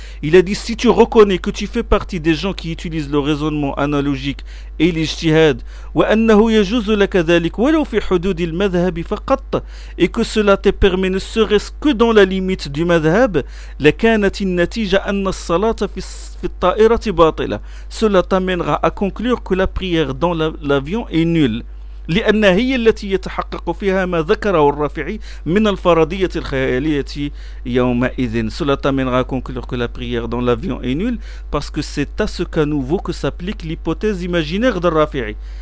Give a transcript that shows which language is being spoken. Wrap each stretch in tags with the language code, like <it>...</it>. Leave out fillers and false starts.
<fr>Il a dit, si tu reconnais que tu fais partie des gens qui utilisent le raisonnement analogique et l'ijtihad,</fr> <ar>وَأَنَّهُ يَجُزُ لَكَ ذَلِكُ وَلَوْ فِي حُدُودِ الْمَذْهَبِ فَقَطَّ,</ar> <fr>et que cela t'est permis ne serait-ce que dans la limite du madhab,</fr> <ar>لَكَانَتِ النَّتِيجَ أَنَّ الصَّلَاةَ فِي الطَّائِرَةِ بَاطِلَة,</ar> <fr>cela t'amènera à conclure que la prière dans l'avion est nulle.</fr> <ar>لأن هي التي يتحقق فيها ما ذكره الرافعي من الفرضية الخيالية يومئذ.</ar> <fr>Cela t'amènera à conclure que la prière dans l'avion est nulle parce que c'est à ce cas nouveau que s'applique l'hypothèse imaginaire de Rafi'i.</fr>